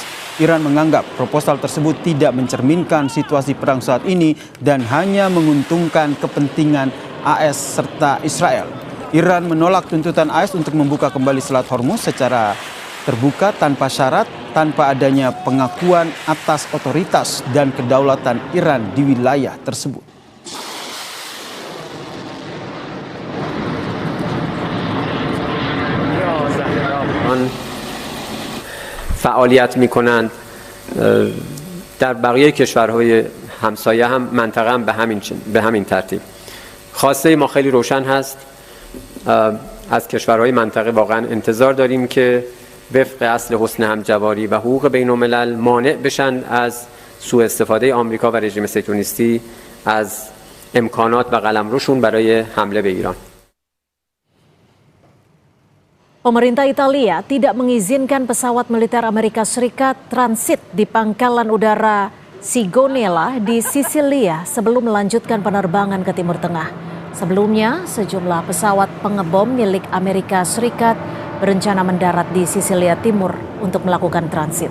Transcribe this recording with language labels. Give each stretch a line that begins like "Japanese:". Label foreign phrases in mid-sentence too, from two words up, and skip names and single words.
Indonesian: Iran menganggap proposal tersebut tidak mencerminkan situasi perang saat ini dan hanya menguntungkan kepentingan AS serta Israel. Iran menolak tuntutan AS untuk membuka kembali Selat Hormuz secara terbuka tanpa syarat, tanpa adanya pengakuan atas otoritas dan kedaulatan Iran di wilayah tersebut.
Persian: فعالیت میکنند در بقیه کشورهای همسایه هم منطقه هم به همین ترتیب. خواسته ما خیلی روشن هست. از کشورهای منطقه واقعا انتظار داریم که وفق اصل حسن همجواری و حقوق بین الملل مانع بشن از سوء استفاده آمریکا و رژیم صهیونیستی از امکانات و قلمروشون برای حمله به ایران.
Indonesian: Pemerintah Italia tidak mengizinkan pesawat militer Amerika Serikat transit di pangkalan udara Sigonella di Sisilia sebelum melanjutkan penerbangan ke Timur Tengah. Sebelumnya, sejumlah pesawat pengebom milik Amerika Serikat berencana mendarat di Sisilia Timur untuk melakukan transit.